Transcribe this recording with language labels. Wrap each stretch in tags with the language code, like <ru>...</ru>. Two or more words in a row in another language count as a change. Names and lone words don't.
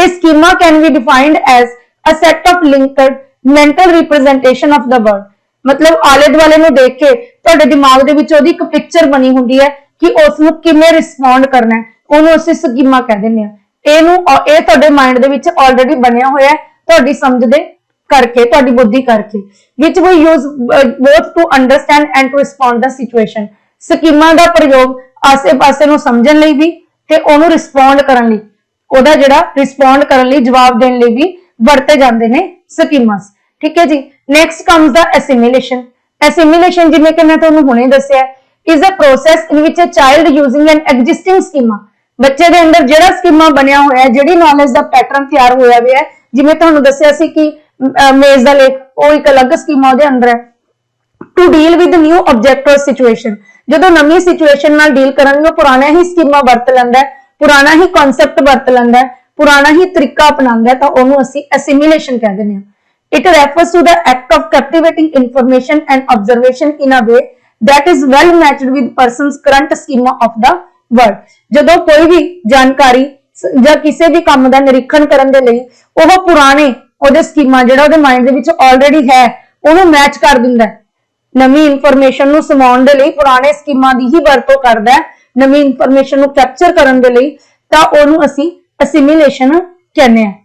<en>ਇਹ schema can be defined as a set of linked mental representation of the world.</en> <pa>ਮਤਲਬ ਆਲੇ ਦੁਆਲੇ ਨੂੰ ਦੇਖ ਕੇ ਤੁਹਾਡੇ ਦਿਮਾਗ ਦੇ ਵਿੱਚ ਉਹਦੀ ਇੱਕ ਪਿਕਚਰ ਬਣੀ ਹੁੰਦੀ ਹੈ ਕਿ ਉਸ ਨੂੰ ਕਿਵੇਂ ਰਿਸਪੌਂਡ ਕਰਨਾ ਹੈ, ਉਹਨੂੰ ਅਸੀਂ ਸਕੀਮਾ ਕਹਿ ਦਿੰਦੇ ਆ। ਇਹ ਤੁਹਾਡੇ ਮਾਈਂਡ ਦੇ ਵਿੱਚ ਆਲਰੇਡੀ ਬਣਿਆ ਹੋਇਆ ਹੈ ਤੁਹਾਡੀ ਸਮਝ ਦੇ ਕਰਕੇ, ਤੁਹਾਡੀ ਬੁੱਧੀ ਕਰਕੇ,</pa> <en>which we use both to understand and to respond the situation।</en> <pa>ਸਕੀਮਾਂ ਦਾ ਪ੍ਰਯੋਗ ਆਸੇ-ਪਾਸੇ ਨੂੰ ਸਮਝਣ ਲਈ ਵੀ ਤੇ ਉਹਨੂੰ ਰਿਸਪੌਂਡ ਕਰਨ ਲਈ, ਉਹਦਾ ਜਿਹੜਾ ਰਿਸਪੌਂਡ ਕਰਨ ਲਈ, ਜਵਾਬ ਦੇਣ ਲਈ ਵੀ ਵਰਤੇ ਜਾਂਦੇ ਨੇ ਸਕੀਮਾਸ। ਠੀਕ ਹੈ ਜੀ।</pa> <en>next comes the assimilation.</en> <pa>ਐਸਿਮੀਲੇਸ਼ਨ ਜਿਵੇਂ ਕਿ ਮੈਂ ਤੁਹਾਨੂੰ ਹੁਣੇ ਦੱਸਿਆ</pa> <en>is a process in which a child using an existing schema,</en> <pa>ਬੱਚੇ ਦੇ ਅੰਦਰ ਜਿਹੜਾ ਸਕੀਮਾ ਬਣਿਆ ਹੋਇਆ ਹੈ, ਜਿਹੜੀ ਨੌਲੇਜ ਦਾ ਪੈਟਰਨ ਤਿਆਰ ਹੋਇਆ ਹੋਇਆ ਹੈ, ਜਿਵੇਂ ਤੁਹਾਨੂੰ ਦੱਸਿਆ ਸੀ ਕਿ ਮੇਜ਼ ਦਾ ਲੇਖ ਉਹ ਇੱਕ ਅਲੱਗ ਸਕੀਮਾ ਉਹਦੇ ਅੰਦਰ ਹੈ।</pa> <en>to deal with new object or situation,</en> <pa>ਜਦੋਂ ਨਵੀਂ ਸਿਚੁਏਸ਼ਨ ਨਾਲ ਡੀਲ ਕਰਨ ਲਈ ਉਹ ਪੁਰਾਣਾ ਹੀ ਸਕੀਮਾ ਵਰਤ ਲੈਂਦਾ ਹੈ, ਪੁਰਾਣਾ ਹੀ ਕਨਸੈਪਟ ਵਰਤ ਲੈਂਦਾ ਹੈ, ਪੁਰਾਣਾ ਹੀ ਤਰੀਕਾ ਅਪਣਾਉਂਦਾ ਹੈ, ਤਾਂ ਉਹਨੂੰ ਅਸੀਂ ਐਸਿਮੀਲੇਸ਼ਨ ਕਹਿ ਦਿੰਦੇ ਹਾਂ।</pa> <en>It refers to the act of captivating information and observation in a way that is well matched with person's current schema of the world।</en> <pa>ਜਦੋਂ ਕੋਈ ਵੀ ਜਾਣਕਾਰੀ ਜਾਂ ਕਿਸੇ ਵੀ ਕੰਮ ਦਾ ਨਿਰੀਖਣ ਕਰਨ ਦੇ ਲਈ ਉਹ ਪੁਰਾਣੇ ਉਹਦੇ ਸਕੀਮਾ ਜਿਹੜਾ ਉਹਦੇ ਮਾਈਂਡ ਦੇ ਵਿੱਚ ਆਲਰੇਡੀ ਹੈ ਉਹਨੂੰ ਮੈਚ ਕਰ ਦਿੰਦਾ ਹੈ, ਨਵੀਂ ਇਨਫੋਰਮੇਸ਼ਨ ਨੂੰ ਸਮਾਉਣ ਦੇ ਲਈ ਪੁਰਾਣੇ ਸਕੀਮਾਂ ਦੀ ਹੀ ਵਰਤੋਂ ਕਰਦਾ ਹੈ, ਨਵੀਂ ਇਨਫੋਰਮੇਸ਼ਨ ਨੂੰ ਕੈਪਚਰ ਕਰਨ ਦੇ ਲਈ, ਤਾਂ ਉਹਨੂੰ ਅਸੀਂ ਅਸਿਮੀਲੇਸ਼ਨ ਕਹਿੰਦੇ ਆ।</pa>